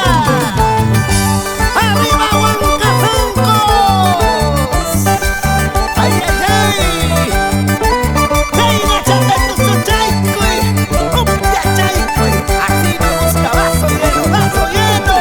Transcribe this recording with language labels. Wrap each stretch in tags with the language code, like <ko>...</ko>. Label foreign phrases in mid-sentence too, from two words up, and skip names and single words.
<es>¡Arriba Huancazancos! ¡Ay, ay, ay! ¡Hey, échate tu suchaicuy!</es> <qu>¡Upia chaicuy!</qu> <es>Así me gusta, vaso lleno, vaso lleno.</es>